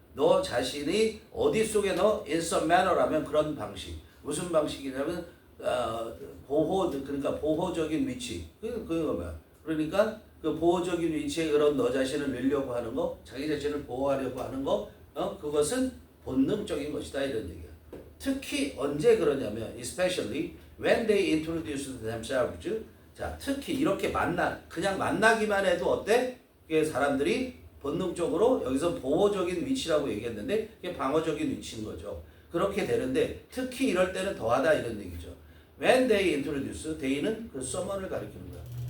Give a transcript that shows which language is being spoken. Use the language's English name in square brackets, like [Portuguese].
[Korean] 너 자신이 어디 속에 너 [English] in some manner [Korean] 라면 그런 방식. 무슨 방식이냐면 그러니까 보호적인 위치. 그거 뭐야? 그러니까 그 보호적인 위치에 그런 너 자신을 넣으려고 하는 거, 자기 자신을 보호하려고 하는 거, 그것은 본능적인 것이다 이런 얘기야. 특히 언제 그러냐면, [English] especially when they introduce themselves. [Korean] 자, 특히 이렇게 그냥 만나기만 해도 어때? 그게 사람들이 본능적으로 여기서 보호적인 위치라고 얘기했는데 그게 방어적인 위치인 거죠. 그렇게 되는데 특히 이럴 때는 더하다 이런 얘기죠. [English] When they introduce, [Korean] they는 그 someone을 가리키는 거야.